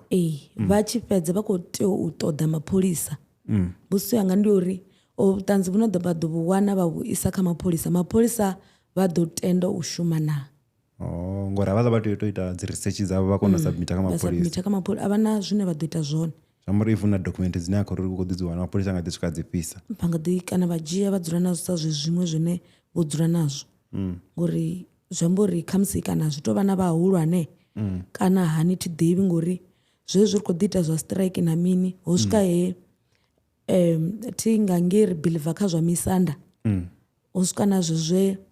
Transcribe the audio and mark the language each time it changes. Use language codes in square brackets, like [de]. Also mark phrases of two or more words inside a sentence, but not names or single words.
[ve] vha tshi fhedza vha khou tea u ṱoḓa mapholisa mbudziso yanga ndi uri vhuṱanzi vhu no ḓo vha ḓo vhu wana vha vhu isa kha mapholisa vha ḓo tenda u shuma na ngori havha vha tea u ita dzi research dzavho vha kona u submita kha mapholisa a vha na zwine vha ḓo ita zwone zwauri if na document dzine a khou ri khou ḓi dzi wana mapholisa nga ḓi swika dzi fhisa vha nga ḓi kana vha dzhia vha dzula nazwo sa zwiṅwe zwine vho dzula nazwo ngori zwi amba uri khamusi kana zwi tou vha na vhahulwane kana hani thi ḓivhi ngori zwezwi ri khou ḓi ita zwa strike na mini ho swika he thi nga ngei ri biḽiva kha zwa misanda ho swika na zwezwi